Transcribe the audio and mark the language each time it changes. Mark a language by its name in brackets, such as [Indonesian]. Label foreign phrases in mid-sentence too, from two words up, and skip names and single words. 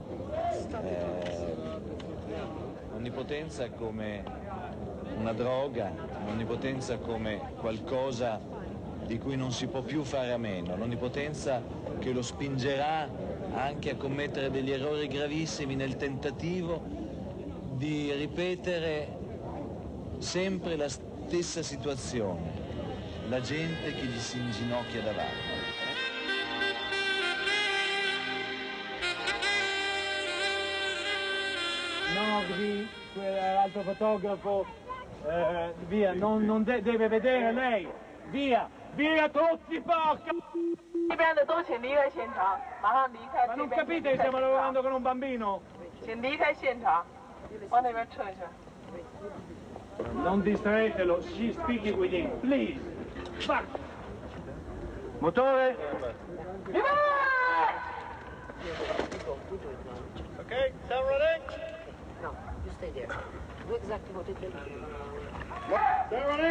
[Italian] L'onnipotenza come una droga, l'onnipotenza come qualcosa di cui non si può più fare a meno, l'onnipotenza che lo spingerà anche a commettere degli errori gravissimi nel tentativo di ripetere sempre la stessa situazione, la gente che gli si inginocchia davanti. Nogri, quell'altro fotografo, via, non deve vedere lei, via, via tutti, porca! [Chinese] 这边的都请离开现场，马上离开。 [Italian] Ma non capite che stiamo lavorando con un bambino? [Chinese] 请离开现场，往那边撤一下。 [Italian] Non distraetelo, [English] she's speaking with him, please. Fuck! [Italian] Motore? [English] Ok, stand running. No, you stay there. Do exactly what it will do. Stand running.